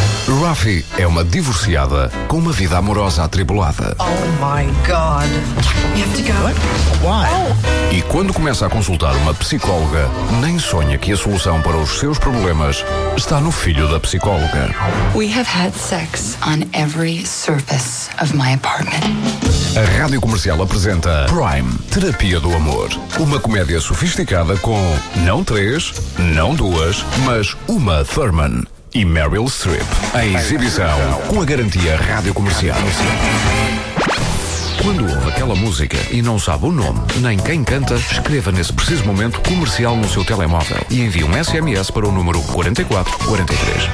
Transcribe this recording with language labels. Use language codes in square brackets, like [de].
[pt] Murphy é uma divorciada com uma vida amorosa atribulada. [en] Oh my God. We have to go. What? Why? [pt] E quando começa a consultar uma psicóloga, nem sonha que a solução para os seus problemas está no filho da psicóloga. [en] We have had sex on every surface of my apartment. [pt] A Rádio Comercial apresenta Prime, Terapia do Amor. Uma comédia sofisticada com não três, não duas, mas Uma Thurman e Meryl Streep. Em exibição, com a garantia Rádio Comercial. Quando ouve aquela música e não sabe o nome, nem quem canta, escreva nesse preciso momento comercial no seu telemóvel e envie um SMS para o número 4443.